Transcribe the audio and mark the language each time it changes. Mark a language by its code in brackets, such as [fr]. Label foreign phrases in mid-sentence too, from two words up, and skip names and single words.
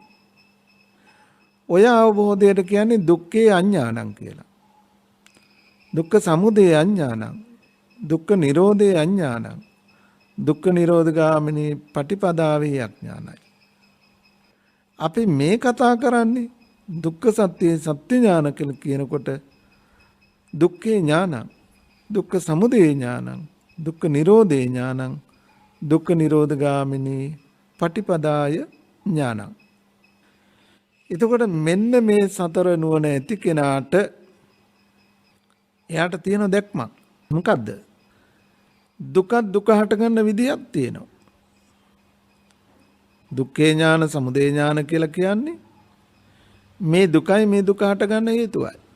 [si] ඔය අවබෝධයට කියන්නේ [pi] දුක්ඛේ අඥානං [si] කියලා. [pi] දුක්ඛ සමුදය අඥානං, දුක්ඛ නිරෝධේ අඥානං, දුක්ඛ නිරෝධගාමිනී පටිපදාවේ අඥානයි. [si] අපි මේ කතා කරන්නේ දුක්ඛ සත්‍යයේ සත්‍ය ඥාන කියලා කියනකොට [pi] දුක්ඛේ ඥානං, දුක්ඛ සමුදය ඥානං, දුක්ඛ නිරෝධේ ඥානං, දුක්ඛ නිරෝධගාමිනී පටිපදාය ඥානං. [si] එතකොට මෙන්න මේ සතර නුවණ ඇති කෙනාට එයාට තියෙන දැක්මක්. මොකද්ද? දුක දුක හට ගන්න විදියක් තියෙනවා. [pi] දුක්ඛේ ඥාන සමුදය ඥාන [si] කියලා කියන්නේ මේ දුකයි මේ දුක හට ගන්න හේතුවයි.